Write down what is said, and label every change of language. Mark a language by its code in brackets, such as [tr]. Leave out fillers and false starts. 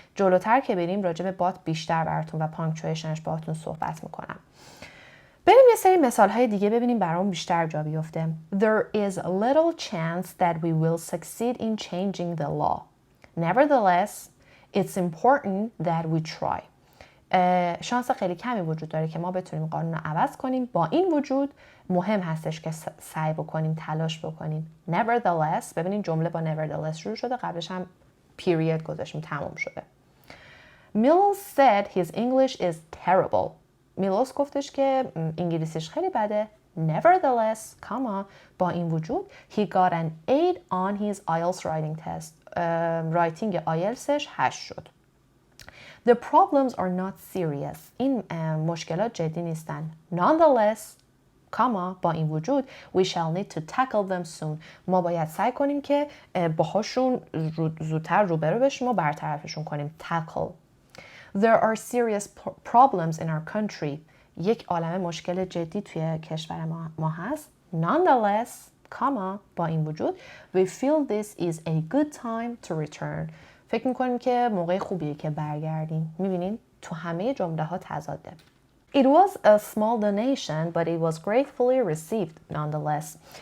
[fa] جلوتر که بریم راجع به but بیشتر براتون و پانکچویشنش باهاتون صحبت میکنم. بریم یه سری مثال های دیگه ببینیم برام بیشتر جا بیفته. [en] There is little chance that we will succeed in changing the law. Nevertheless, it's important that we try. [fa] شانس خیلی کمی وجود داره که ما بتونیم قانون رو عوض کنیم. با این وجود مهم هستش که سعی بکنیم، تلاش بکنیم. Nevertheless، ببینید جمله با nevertheless شروع شده، قبلش هم period گذاشتیم، تمام شده. [en] Milos said his English is terrible. [fa] میلوس گفتش که انگلیسیش خیلی بده. [en] Nevertheless, comma, [fa] با این وجود [en] he got an 8 on his IELTS writing test. [fa] رایتینگ آیلتسش 8 شد. [en] The problems are not serious. [fa] این مشکلات جدی نیستن. [en] Nonetheless, comma, [fa] با این وجود [en] we shall need to tackle them soon. [fa] ما باید سعی کنیم که باهاشون زودتر روبرو بشیم و برطرفشون کنیم. [en] Tackle. There are serious problems in our country. [fa] یک عالمه مشکل جدی توی کشور ما هست. [en] Nonetheless, comma, [fa] با این وجود [en] we feel this is a good time to return. [fa] فکر میکنیم که موقع خوبیه که برگردیم. میبینین تو همه جمله ها تضاده. [en] It was a small donation but it was gratefully received nonetheless.